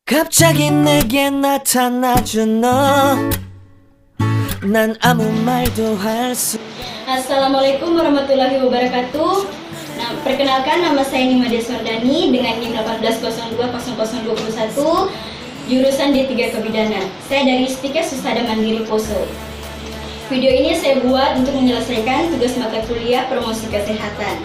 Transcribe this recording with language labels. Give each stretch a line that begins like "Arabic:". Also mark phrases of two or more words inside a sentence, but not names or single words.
Korean: 갑자기 내게 나타나준 너, 난 아무 말도 할 수.
Arabic: السلام عليكم ورحمة الله وبركاته.
Indonesian: Nah, perkenalkan nama saya Nima Deswardani dengan NIM 180200021, jurusan D3 Kebidanan. Saya dari Stikes Usada Mandiri Poso. Video ini saya buat untuk menyelesaikan tugas mata kuliah promosi kesehatan.